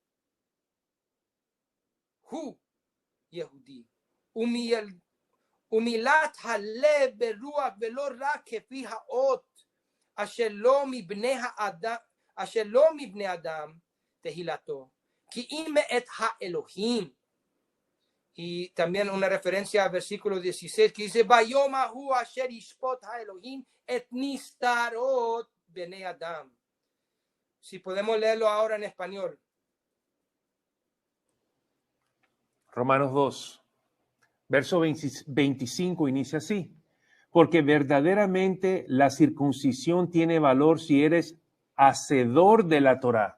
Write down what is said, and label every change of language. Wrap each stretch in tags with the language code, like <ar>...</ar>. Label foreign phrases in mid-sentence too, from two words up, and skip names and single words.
<he>הוא יהודי. ומילת הלב ברוח ולא רק כפי האות. אשר לא מבני האדם. אשר לא מבני אדם. תהלתו. כי אם מאת האלהים.</he> <es>Y también una referencia al versículo 16 que dice,</es> <he>ביום ההוא אשר ישפט האלהים את נסתרות בני אדם.</he> <es>Si podemos leerlo ahora en español. Romanos 2, verso 25 inicia así. Porque verdaderamente la circuncisión tiene valor si eres hacedor de la Torá.</es>